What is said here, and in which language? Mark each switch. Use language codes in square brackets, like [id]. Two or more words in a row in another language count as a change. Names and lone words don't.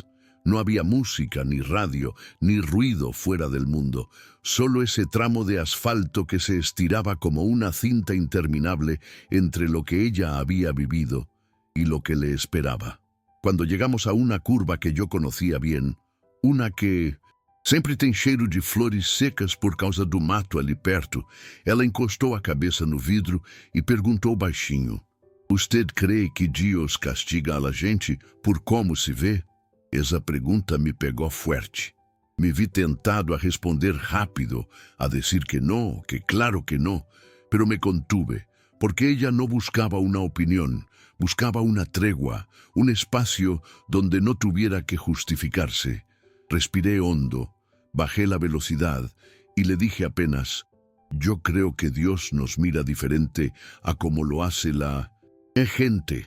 [es] No había música, ni radio, ni ruido fuera del mundo, solo ese tramo de asfalto que se estiraba como una cinta interminable entre lo que ella había vivido y lo que le esperaba. Cuando llegamos a una curva que yo conocía bien, una que [pt] sempre tem cheiro de flores secas por causa do mato ali perto, ela encostou a cabeça no vidro e perguntou baixinho: [es] "Usted crê que Dios castiga a la gente por como se vê?" [pt] Essa pergunta me pegou forte. [es] Me vi tentado a responder rápido, a decir que no, que claro que no, pero me contuve, porque ella no buscaba una opinión, buscaba una tregua, un espacio donde no tuviera que justificarse. Respiré hondo, bajé la velocidad y le dije apenas: "Yo creo que Dios nos mira diferente a como lo hace la gente.